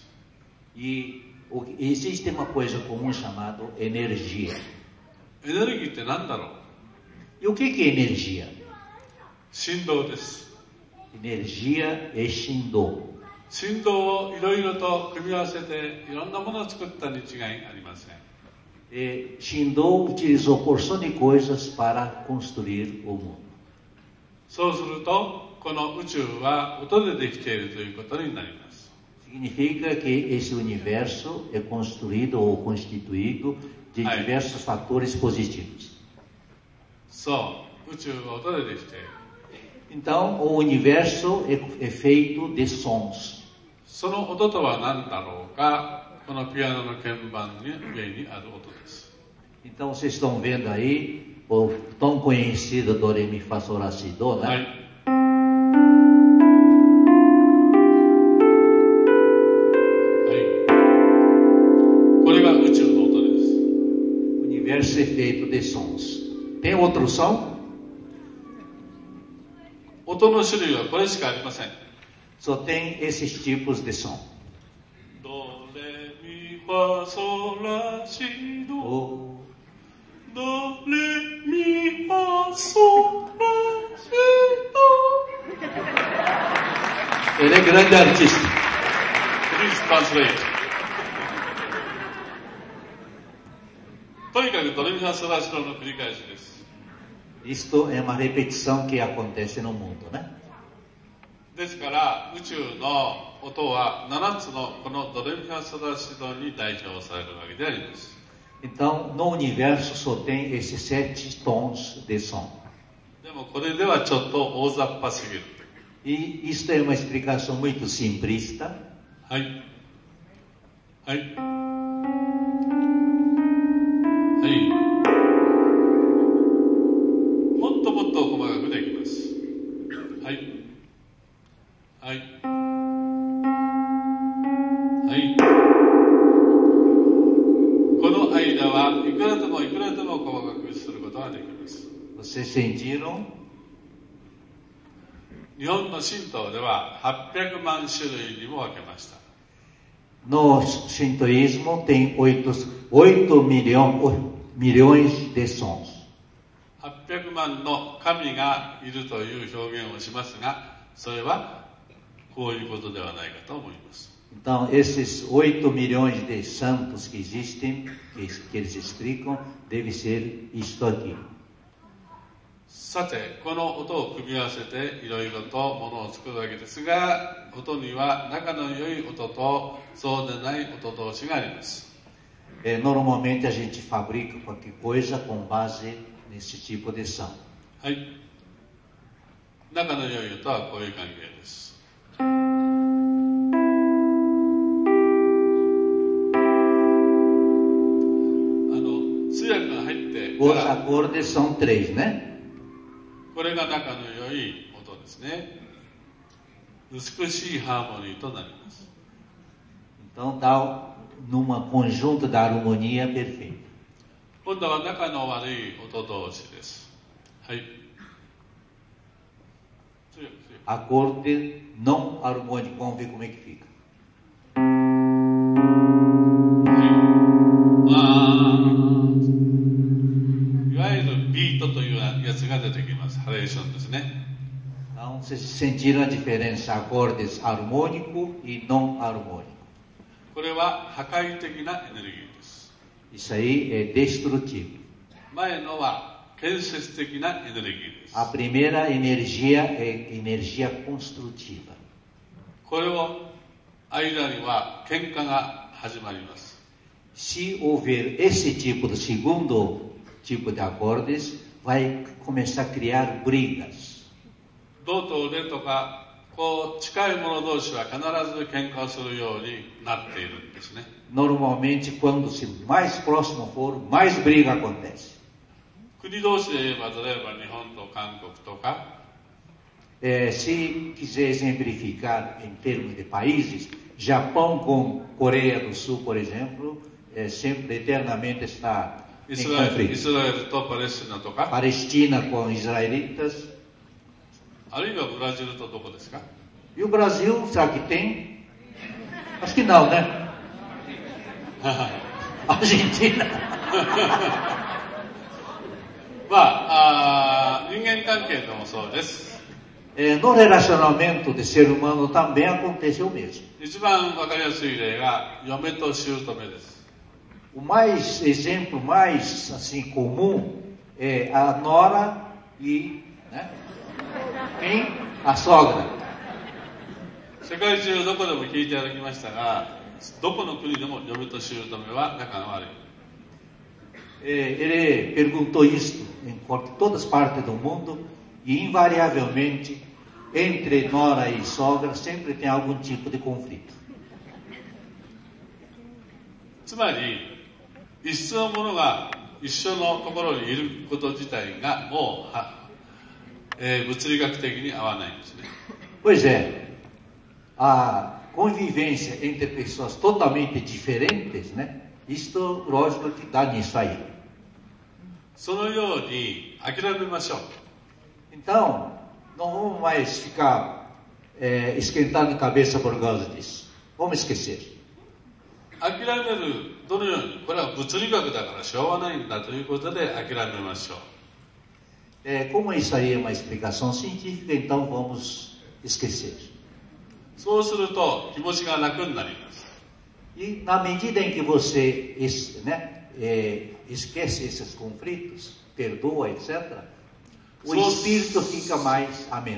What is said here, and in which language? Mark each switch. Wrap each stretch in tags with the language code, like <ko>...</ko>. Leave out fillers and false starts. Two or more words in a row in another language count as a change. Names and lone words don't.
<pt>E existe uma coisa comum chamada energia.</pt> <ja>エネルギーって何だろう？</ja> <pt>E o que é energia?</pt> <ja>振動です。</ja> <pt>Energia é Shindô.</pt> <ja>振動をいろいろと組み合わせていろんなものを作ったに違いありません。</ja> <pt>Shindô utilizou porção de coisas para construir o mundo.</pt> <ja>そうするとこの宇宙は音でできているということになります。</ja> <pt>Significa que esse universo é construído ou constituído de diversos fatores positivos.</pt> <ja>そう、宇宙は音でできている。</ja> <pt>Então, o universo é feito de sons.</pt> <ja>その音とは何だろうか、このピアノの鍵盤の上にある音です。</ja> <pt>Então, vocês estão vendo aí o tão conhecido Do, Re, Mi, Fá, Sol, Lá, Si, Do, né?</pt> <ja>はい。はい。これが宇宙の音です。</ja> <pt>O universo é feito de sons. Tem outro som?</pt> <ja>音の種類はこれしかありません。</ja> <pt>Só tem esses tipos de som.</pt> <ja>ドレミファソラシド。</ja> <pt>O</pt> <ja>ドレミファソラシド。</ja> <pt>Ele é grande artista.</pt> <en>Please translate.</en> <ja>とにかくドレミファソラシドの繰り返しです。</ja> <pt>Isto é uma repetição que acontece no mundo, né?</pt> <ja>ですから宇宙の音は7つのこのドレミファソラシドに代表されるわけであります。</ja> <pt>Então, no universo só tem esses 7 tons de som.</pt> <ja>でもこれではちょっと大雑把すぎる。</ja> <pt>E isto é uma explicação muito simplista.</pt> <ja>はい。はい。はい。もっともっと細かくできます。はい。はい。はい。この間はいくらでもいくらでも細かくすることができます。</ja> <pt>Vocês sentiram?</pt> <ja>日本の神道では800万種類にも分けました。</ja> <pt>No Shintoísmo tem 8 milhões de sons.</pt> <ja>800 万の神がいるという表現をしますが、それはこういうことではないかと思います。</ja> <pt>Então, esses 8 milhões de santos que existem, que eles explicam, deve ser isto aqui.</pt> <ja>さて、この音を組み合わせていろいろとものを作るわけですが、音には仲の良い音とそうでない音同士があります。</ja> <pt>Normalmente a gente fabrica qualquer coisa com base nesse tipo de som.</pt> <ja>はい。仲の良い音はこういう関係です。通訳が入ってか</ja> <pt>Os</pt> <ja>ら</ja> <pt>acordes são 3, né?</pt> <ja>これが仲の良い音ですね。美しいハーモニーとなります。</ja> <pt>Então dá numa conjunto da harmonia perfeita.</pt> <ja>今度は仲の悪い音同士です。はい。通訳。</ja> <pt>Acorde não harmônico, vamos ver como é que fica.</pt> <ja>いわゆるビートというやつが出てきます。ハレーションですね。</ja> <pt>Então vocês sentiram a diferença acordes harmônico e não harmônico.</pt> <ja>これは破壊的なエネルギーです。</ja> <pt>Isso aí é destrutivo.</pt> <ja>前のは建設的なエネルギーです。</ja> <pt>A primeira energia é energia construtiva.</pt> <ja>これを間には喧嘩が始まります。</ja> <pt>se houver esse tipo de segundo tipo de acordes, vai começar a criar brigas.</pt> <ja>道と腕とかこう近い者同士は必ず喧嘩をするようになっているんですね。</ja> <pt>Normalmente, quando se mais próximo for, mais briga acontece.</pt> <ja>国同士で言えば、例えば日本と韓国とか、</ja> <pt>Se quiser exemplificar em termos de países, Japão com Coreia do Sul, por exemplo, sempre eternamente está</pt> <ja>イ</ja> <pt>em</pt> <ja>スラエ</ja> <pt>conflito.</pt> <ja>ルとパレスチナとか、</ja> <pt>Palestina com israelitas.</pt> <ja>あるいはブラジルとどこですか？</ja> <pt>E o Brasil, será que tem? Acho que não, né? Argentina.</pt> <ja>まあ、人間関係でもそうです。</ja> <pt>No relacionamento de ser humano também acontece o mesmo.</pt> <ja>一番わかりやすい例が嫁と姑です。</ja> <pt>O exemplo mais assim comum é a nora e, né, a sogra.</pt> <ja>世界中どこでも聞いていただきましたが、どこの国でも嫁と姑は仲が悪い。</ja> <pt>Ele perguntou isso em todas as partes do mundo e invariavelmente entre nora e sogra sempre tem algum tipo de conflito.</pt> <ja>つまり一室の者が一緒のところにいること自体がもう、物理学的に合わないんですね。</ja> <pt>Pois é, a convivência entre pessoas totalmente diferentes, né? Isto, lógico, que dá nisso aí.</pt> <ja>そのように諦めましょう。</ja> <pt>Então, não vamos mais ficar esquentando a cabeça por causa disso. Vamos esquecer.</pt> <ja>諦める、どのように、これは物理学だからしょうがないんだということで諦めましょう。</ja> <pt>Como isso aí é uma explicação científica, então vamos esquecer.</pt> <ja>そうすると気持ちが楽になります。</ja> <pt>E na medida em que você esquece esses conflitos, perdoa, etc., o espírito fica mais ameno.</pt>